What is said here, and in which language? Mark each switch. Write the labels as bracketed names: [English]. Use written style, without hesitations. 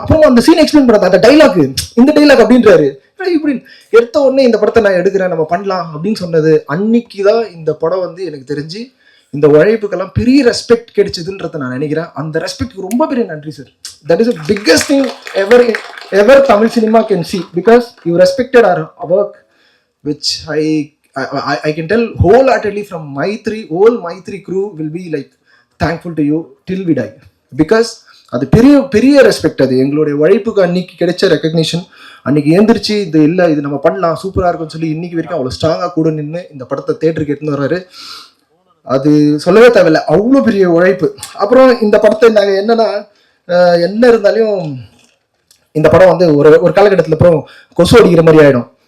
[Tamil] அப்புறம் அந்த scene explain பண்ணாத, அந்த டைலாக், இந்த டைலாக் அப்படின்றாரு. இப்படின்னு எடுத்த உடனே இந்த படத்தை நான் எடுக்கிறேன், நம்ம பண்ணலாம் அப்படின்னு சொன்னது அன்னைக்குதான் இந்த படம் எனக்கு தெரிஞ்சு இந்த உழைப்புக்கெல்லாம் பெரிய ரெஸ்பெக்ட் கிடைச்சதுன்றத நான் நினைக்கிறேன். அந்த ரெஸ்பெக்ட் ரொம்ப பெரிய நன்றி sir. [English] that is biggest thing ever Tamil cinema can see, because you respected our work, which I can tell wholeheartedly from whole Maitri crew will be like thankful to you till we die, because [Tamil] அது பெரிய பெரிய respect. அது எங்களுடைய உழைப்புக்கு அன்னைக்கு கிடைச்ச recognition. அன்னைக்கு ஏந்திரிச்சு இது நம்ம பண்ணலாம், சூப்பரா இருக்குன்னு சொல்லி இன்னைக்கு வரைக்கும் அவ்வளவு ஸ்ட்ராங்கா கூட நின்று இந்த படத்தை தேட்டருக்கு எடுத்துன்னு வர்றாரு. அது சொல்லவே தேவையில்லை, அவ்வளோ பெரிய உழைப்பு. அப்புறம் இந்த படத்தை நாங்கள் என்ன இருந்தாலும் இந்த படம் ஒரு காலகட்டத்தில் அப்புறம் கொசு அடிக்கிற மாதிரி ஆயிடும்.